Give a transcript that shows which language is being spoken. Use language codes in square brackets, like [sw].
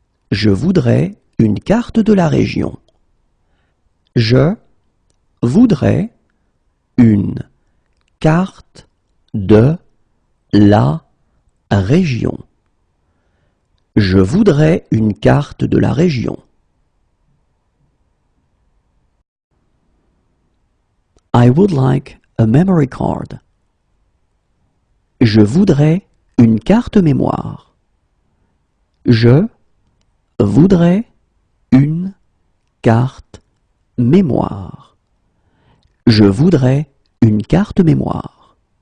[fr] Je voudrais une carte de la région. Je voudrais une carte de la région. Je voudrais une carte de la région. [en] I would like a memory card. [fr] Je voudrais une carte mémoire. Je voudrais une carte mémoire. Je voudrais une carte mémoire.